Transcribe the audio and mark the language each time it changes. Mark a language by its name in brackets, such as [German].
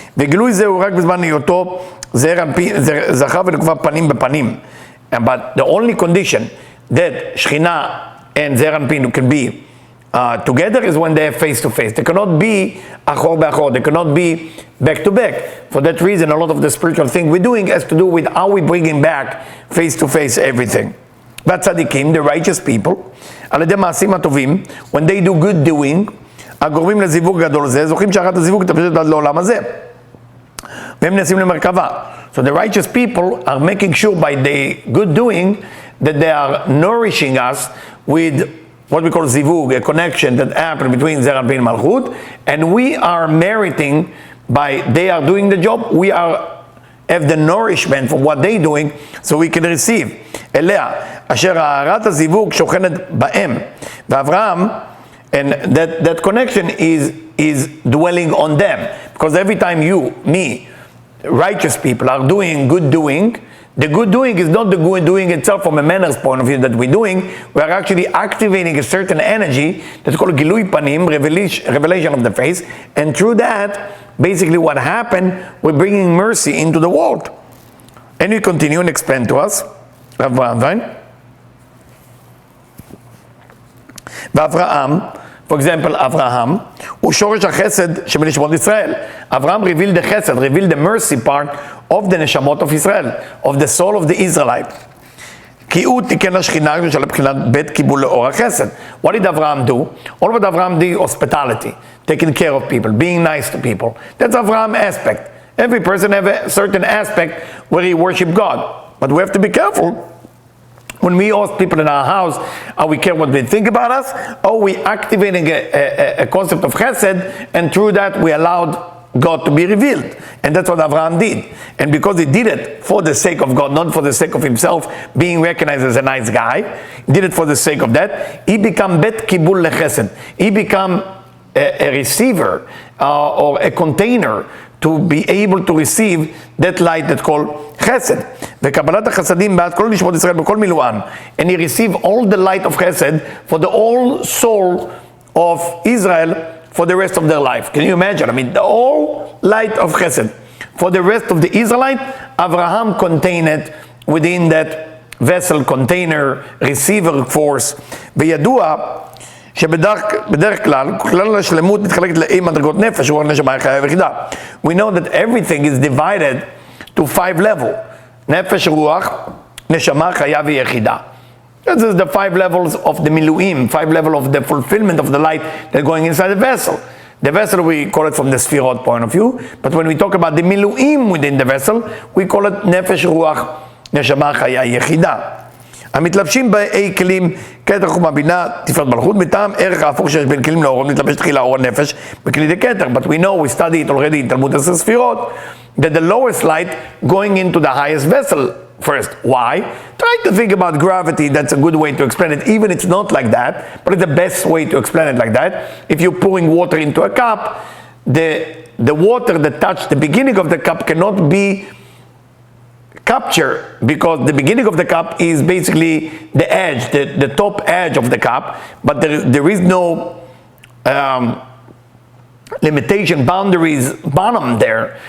[Hebrew] וגילוי זה הוא רק בזמן היותו זעיר אנפין, זכר ונקבה פנים בפנים. [English] But the only condition that Shekhinah and Ze'er Anpin can be together is when they are face to face. They cannot be achor be'achor. They cannot be back to back. For that reason, a lot of the spiritual thing we're doing has to do with how we bringing back face to face everything. [Hebrew] והצדיקים, [English] the righteous people, [Hebrew] על ידי מעשים הטובים, [English] when they do good doing, [Hebrew] הגורמים לזיווג גדול זה, זוכים שאחת הזיווג תפשט עד לעולם הזה. והם נעשים למרכבה. [English] So the righteous people are making sure by the good doing that they are nourishing us with what we call zivug, a connection that happens between Ze'er Anpin and Malchut, and we are meriting by they are doing the job, we have the nourishment from what they're doing, so we can receive. [Hebrew] אליה, אשר הערת הזיווג שוכנת בהם, ואברהם, [English] and that connection is dwelling on them, because every time you, me, righteous people are doing good doing, the good doing is not the good doing itself from a manners point of view that we're doing. We are actually activating a certain energy that's called Gilui Panim, revelation of the face, and through that, basically what happened, we're bringing mercy into the world. And you continue and explain to us, Rav Brandwein. [Hebrew] ואברהם, [English] for example, [Hebrew] Avraham, הוא שורש החסד שבנשמות ישראל. [English] Avraham revealed the chesed, revealed the mercy part of the נשמות of Israel, of the soul of the Israelite. [Hebrew] כי הוא תיקן לשכינה של הבחינת בית קיבול לאור החסד. [English] What did Avraham do? All what Avraham did, hospitality, taking care of people, being nice to people. That's Avraham aspect. Every person have a certain aspect where he worship God. But we have to be careful. When we host people in our house, are we care what they think about us? Or are we activating a concept of chesed, and through that we allowed God to be revealed? And that's what Avraham did. And because he did it for the sake of God, not for the sake of himself being recognized as a nice guy, he did it for the sake of that, he became bet kibul lechesed. He became a receiver or a container to be able to receive that light that's called chesed. [Hebrew] וקבלת החסדים בעד כל נשמות ישראל בכל מילואן. [English] And he received all the light of chesed for the whole soul of Israel for the rest of their life. Can you imagine? I mean, the whole light of chesed for the rest of the Israelite, Avraham contained it within that vessel, container, receiver force. [Hebrew] וידוע שבדרך כלל, כלל השלמות מתחלקת לאי מדרגות נפש, שהוא הנשמה החיה היחידה. [English] We know that everything is divided to 5 levels. [Hebrew] נפש, רוח, נשמה, חיה ויחידה. [English] This is the 5 levels of the miluim, 5 levels of the fulfillment of the light that's going inside the vessel. The vessel, we call it from the sphirot point of view, but when we talk about the miluim within the vessel, we call it [Hebrew] נפש, רוח, נשמה, חיה, יחידה. המתלבשים באי כלים, כתר, חוכמה, בינה, תפארת מלכות, מטעם ערך ההפוך שיש בין כלים לאורות, מתלבש תחילה אור הנפש בכלי דקתר. [English] But we know, we study it already in תלמוד 10 ספירות, that the lowest light going into the highest vessel first. Why? Try to think about gravity. That's a good way to explain it. Even it's not like that, but it's the best way to explain it like that. If you're pouring water into a cup, the water that touched the beginning of the cup cannot be captured, because the beginning of the cup is basically the edge, the top edge of the cup, but there is no limitation, boundaries, bottom there.